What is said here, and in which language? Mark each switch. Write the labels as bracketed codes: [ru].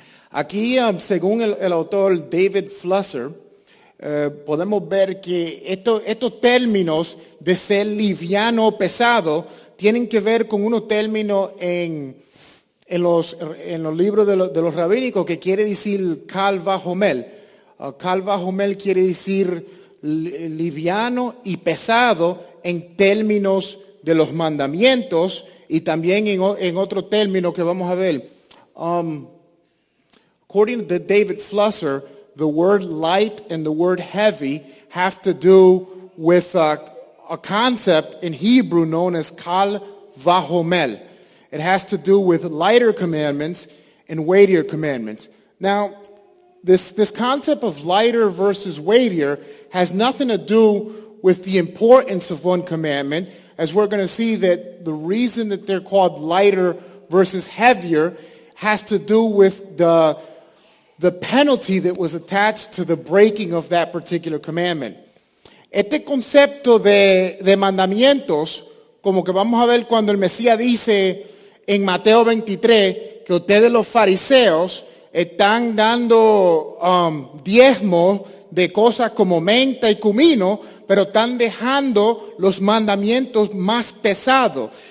[es] Aquí, según el autor David Flusser, podemos ver que estos términos de ser liviano o pesado tienen que ver con unos términos en los libros de los rabínicos que quiere decir kal vahomel. Kal vahomel quiere decir liviano y pesado en términos de los mandamientos y también en otro término que vamos a ver. [en] According to David Flusser, the word light and the word heavy have to do with a concept in Hebrew known as kal vahomel. It has to do with lighter commandments and weightier commandments. Now, this concept of lighter versus weightier has nothing to do with the importance of one commandment, as we're going to see that the reason that they're called lighter versus heavier has to do with the penalty that was attached to the breaking of that particular commandment. [es] Este concepto de mandamientos, como que vamos a ver cuando el Mesías dice en Mateo 23 que ustedes los fariseos están dando diezmo de cosas como menta y comino, pero están dejando los mandamientos más pesados.